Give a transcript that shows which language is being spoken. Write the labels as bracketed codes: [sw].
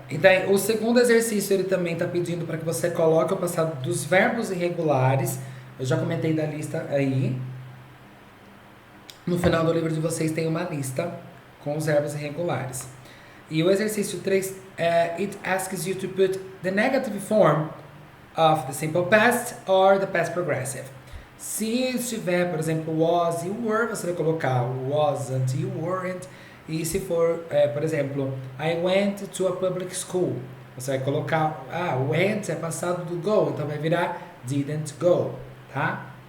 [pt] Então, o segundo exercício, ele também está pedindo para que você coloque o passado dos verbos irregulares. Eu já comentei da lista aí. No final do livro de vocês tem uma lista com os verbos irregulares. E o exercício 3, [en] it asks you to put the negative form of the simple past or the past progressive. [pt] Se estiver, por exemplo, was e were, você vai colocar wasn't e weren't. E se for, por exemplo, [en] I went to a public school, [pt] você vai colocar, went é passado do go, então vai virar [en] didn't go, [pt] tá?